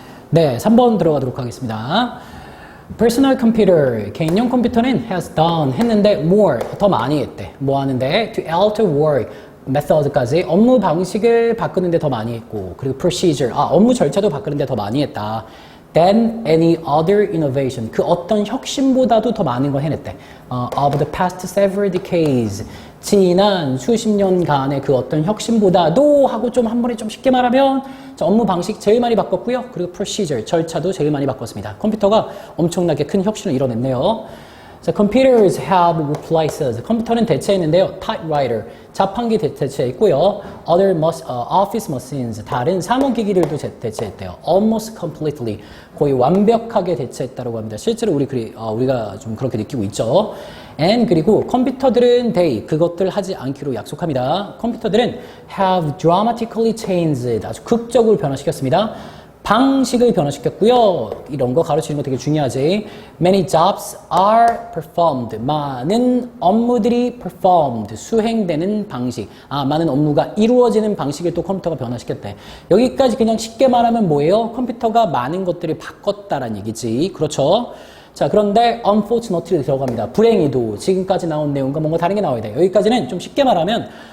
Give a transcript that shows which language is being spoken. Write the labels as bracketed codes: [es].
[ko] 네, 3번 들어가도록 하겠습니다. Personal computer, 개인용 컴퓨터는 [en] has done, [ko] 했는데 more, 더 많이 했대. 뭐 하는데? [en] To alter work, [ko] method까지 업무 방식을 바꾸는데 더 많이 했고, 그리고 procedure, 업무 절차도 바꾸는데 더 많이 했다. [en] than any other innovation. [ko] 그 어떤 혁신보다도 더 많은 걸 해냈대. [en] Of the past several decades. [ko] 지난 수십 년간의 그 어떤 혁신보다도 하고 좀 한 번에 좀 쉽게 말하면 업무 방식 제일 많이 바꿨고요. 그리고 procedure, 절차도 제일 많이 바꿨습니다. 컴퓨터가 엄청나게 큰 혁신을 이뤄냈네요. [en] So, computers have replaced. [ko] 컴퓨터는 대체했는데요. typewriter, 자판기 대체했고요. [en] Other office machines, [ko] 다른 사무기기들도 대체했대요. [en] Almost completely, [ko] 거의 완벽하게 대체했다고 합니다. 실제로 우리가 좀 그렇게 느끼고 있죠. And 그리고 컴퓨터들은 그것들 하지 않기로 약속합니다. 컴퓨터들은 [en] have dramatically changed, [ko] 아주 극적으로 변화시켰습니다. 방식을 변화시켰고요. 이런 거 가르치는 거 되게 중요하지. [en] Many jobs are performed. [ko] 많은 업무들이 performed. 수행되는 방식. 많은 업무가 이루어지는 방식을 또 컴퓨터가 변화시켰대. 여기까지 그냥 쉽게 말하면 뭐예요? 컴퓨터가 많은 것들을 바꿨다라는 얘기지. 그렇죠? 자, 그런데 unfortunately 들어갑니다. 불행히도 지금까지 나온 내용과 뭔가 다른 게 나와야 돼. 여기까지는 좀 쉽게 말하면